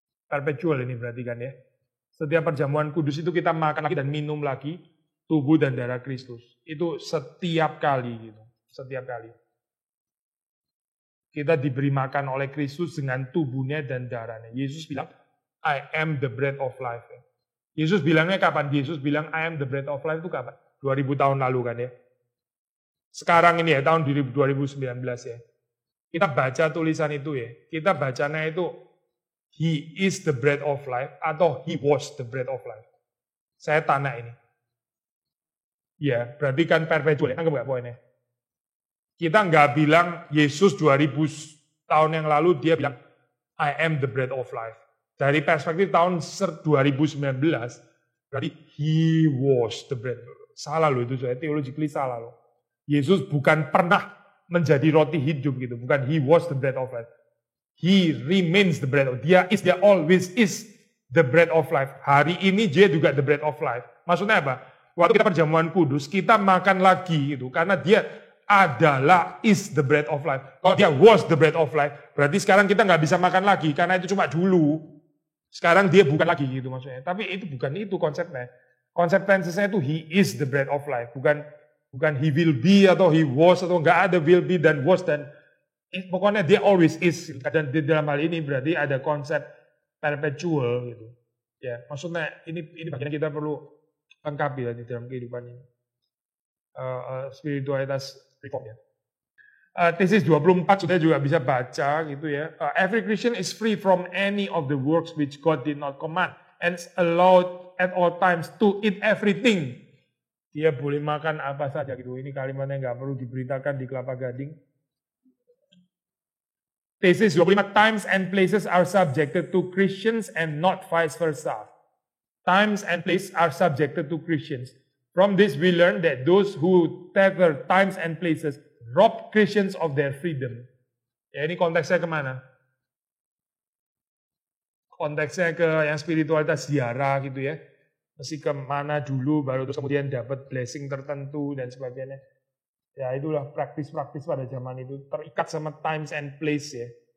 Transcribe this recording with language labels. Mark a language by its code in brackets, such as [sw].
[id] Perpetual ini berarti kan ya. Setiap perjamuan kudus itu kita makan lagi dan minum lagi tubuh dan darah Kristus. Itu setiap kali gitu. Setiap kali. Kita diberi makan oleh Kristus dengan tubuhnya dan darahnya. [en] Yesus bilang, I am the bread of life. [id] Yesus bilangnya kapan? Yesus bilang, [en] I am the bread of life [id] itu kapan? 2000 tahun lalu kan ya. Sekarang ini ya, tahun 2019 ya. Kita baca tulisan itu ya. [en] Kita bacanya itu, He is the bread of life atau He was the bread of life. [id] Saya tanya ini. Ya, berarti kan perpetual. Anggap gak poinnya? Kita nggak bilang Yesus 2000 tahun yang lalu dia bilang [en] I am the bread of life. [id] Dari perspektif tahun 2019 berarti [en] He was the bread. [id] Salah loh itu, saya theologically salah loh. Yesus bukan pernah menjadi roti hidup gitu, bukan [en] He was the bread of life. He remains the bread of life. Dia always is the bread of life. [id] Hari ini dia juga [en] the bread of life. [id] Maksudnya apa? Waktu kita perjamuan kudus kita makan lagi gitu karena dia adalah [en] is the bread of life. [id] Kalau dia [en] was the bread of life, [id] berarti sekarang kita nggak bisa makan lagi karena itu cuma dulu. Sekarang dia bukan lagi gitu maksudnya. Tapi itu bukan itu konsepnya. Konsep tensesnya itu [en] he is the bread of life, [id] bukan he will be atau he was atau nggak ada will be dan was dan pokoknya dia always is. Dan di dalam hal ini berarti ada konsep perpetual gitu. Ya, maksudnya ini bagian kita perlu lengkapi ya di dalam kehidupan ini. Spiritualitas reform ya. Tesis 24 sudah juga bisa baca gitu ya. [en] Every Christian is free from any of the works which God did not command and is allowed at all times to eat everything. [id] Dia boleh makan apa saja gitu. Ini kalimatnya nggak perlu diberitakan di Kelapa Gading. [en] Tesis 25, times and places are subjected to Christians and not vice versa. Times and places are subjected to Christians. From this we learn that those who tether times and places rob Christians of their freedom. [id] Ya ini konteksnya kemana? Konteksnya ke yang spiritualitas ziarah gitu ya. Mesti kemana dulu baru terus kemudian dapat blessing tertentu dan sebagainya. Ya itulah praktis-praktis pada zaman itu. Terikat sama [en] times and place [id] ya.